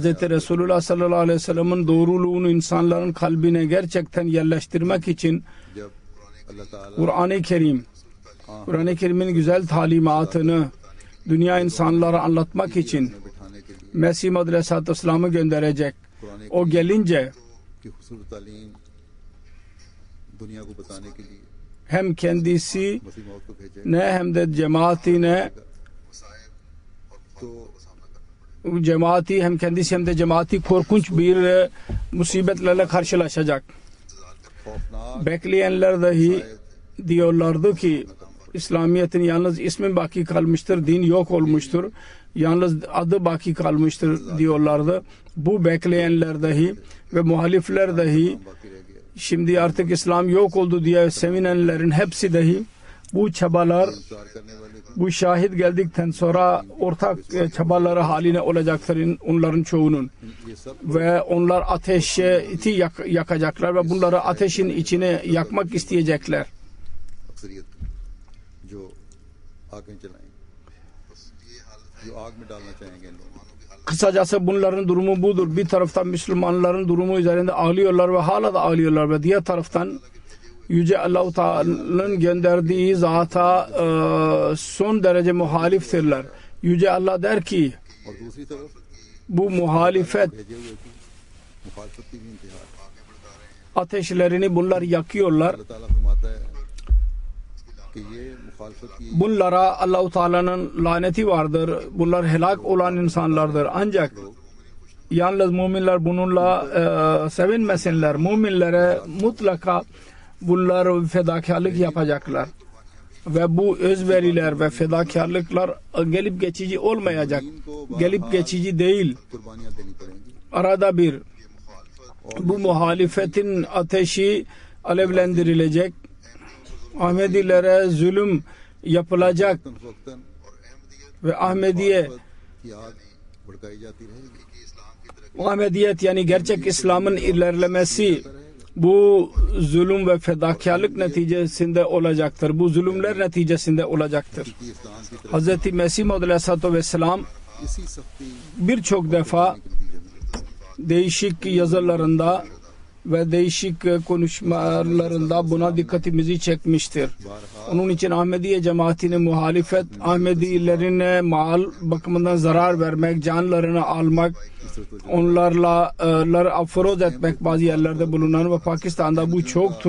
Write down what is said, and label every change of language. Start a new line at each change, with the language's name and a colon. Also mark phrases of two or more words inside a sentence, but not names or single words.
Turkish: Resulullah
Arabic: صلى الله عليه وسلم
Turkish: doğruluğunu insanların kalbine gerçekten yerleştirmek için Kur'an-ı Kerim'in güzel talimatını dünya insanlara anlatmak için Mesih Maud
Arabic: عليه الصلاة والسلام
Turkish: gönderecek. O gelince hem kendisi
Urdu: مسیح موت کو بھیجے
Turkish: ne hem de cemaatine
Urdu: تو
Turkish: cemaati hem kendisi hem de cemaati korkunç bir musibetlerle karşılaşacak.
Urdu: خوفناک
Turkish: Bekleyenler dahi diyorlardı ki İslamiyet'in yalnız ismi baki kalmıştır, din yok olmuştur. Yalnız adı baki kalmıştır diyorlardı. Bu bekleyenler dahi ve muhalifler dahi
Urdu: باقی رہ گیا
Turkish: şimdi artık İslam yok oldu diye sevinenlerin hepsi dahi bu çabalar
Urdu: انتظار کرنے والے کو
Turkish: bu şahit geldikten sonra ortak çabaları haline olacaktır onların çoğunun.
Urdu: یہ سب
Turkish: Ve onlar ateşi yakacaklar ve bunları ateşin içine yakmak isteyecekler.
Urdu: اکثریت جو آگے چلائیں گے جو آگ میں ڈالنا چاہیں گے ان لوگوں کو
Turkish: Kısacası bunların durumu budur. Bir taraftan Müslümanların durumu üzerinde ağlıyorlar ve hala da ağlıyorlar ve diğer taraftan Yüce Allah-u Teala'nın gönderdiği zata son derece muhaliftirler. Yüce Allah der ki
Urdu: اور دوسری طرف
Turkish: bu muhalefet
Urdu: بھیجے ہوئے کی مخالفت کی بھی انتہا
Turkish: ateşlerini bunlar yakıyorlar.
Urdu: اللہ تعالیٰ فرماتا ہے کہ یہ مخالفت کی
Turkish: Bunlara Allah-u Teala'nın laneti vardır. Bunlar helak olan insanlardır. Ancak yalnız müminler bununla sevinmesinler. Müminlere mutlaka bunlar fedakarlık yapacaklar. Ve bu özveriler ve fedakarlıklar gelip geçici olmayacak. Gelip geçici değil.
Urdu: قربانیاں دینی پڑیں گی
Turkish: Arada bir bu muhalefetin ateşi alevlendirilecek. Ahmedilere zulüm yapılacak
Urdu: وقتاً فوقتاً
Turkish: ve Ahmediye
Urdu: کی آگ بھڑکائی جاتی رہے گی
Turkish: Ahmediyet yani gerçek İslam'ın ilerlemesi bu zulüm ve fedakarlık neticesinde olacaktır. Bu zulümler neticesinde olacaktır.
Urdu: کہ اسلام کی طرف
Turkish: Hz. Mesih Maud
Arabic: عليه الصلاة والسلام
Urdu: اسی سختی
Turkish: birçok defa
Urdu: کے نتیجے میں
Turkish: değişik yazılarında ve değişik konuşmalarında buna dikkatimizi çekmiştir.
Urdu: بارہا
Turkish: Onun için Ahmediye cemaatine muhalefet, Ahmedilerine mal bakımından zarar vermek, canlarını almak, onlarla aforoz etmek bazı yerlerde bulunan ve Pakistan'da bu çoktur.